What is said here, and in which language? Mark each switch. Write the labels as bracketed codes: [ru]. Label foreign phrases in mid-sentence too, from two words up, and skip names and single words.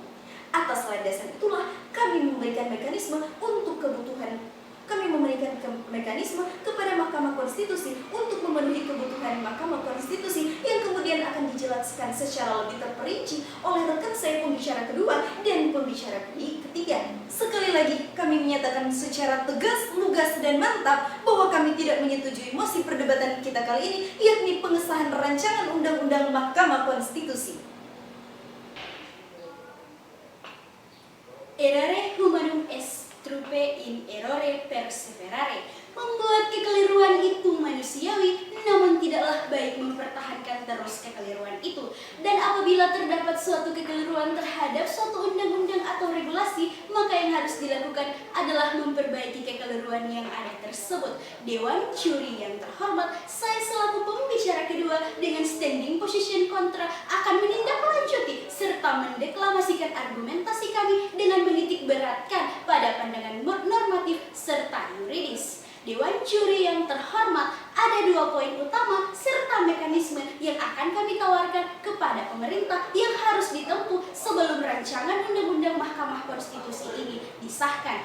[id] Atas landasan itulah kami memberikan mekanisme kepada Mahkamah Konstitusi untuk memenuhi kebutuhan Mahkamah Konstitusi yang kemudian akan dijelaskan secara lebih terperinci oleh rekan saya pembicara kedua dan pembicara ketiga. Sekali lagi kami menyatakan secara tegas, lugas, dan mantap bahwa kami tidak menyetujui mosi perdebatan kita kali ini, yakni pengesahan rancangan Undang-Undang Mahkamah Konstitusi. [la] Errare humanum est trupe in errore perseverare. [id] Membuat kekeliruan itu manusiawi, namun tidaklah baik mempertahankan terus kekeliruan itu. Dan apabila terdapat suatu kekeliruan terhadap suatu undang-undang atau regulasi, maka yang harus dilakukan adalah memperbaiki kekeliruan yang ada tersebut. Dewan Juri yang terhormat, saya selaku pembicara kedua dengan [en] standing position [id] kontra akan menindaklanjuti serta mendeklamasikan argumentasi kami dengan menitik beratkan pada pandangan normatif serta yuridis. Dewan Juri yang terhormat, ada 2 poin utama serta mekanisme yang akan kami tawarkan kepada pemerintah yang harus ditempuh sebelum rancangan Undang-Undang Mahkamah Konstitusi ini disahkan.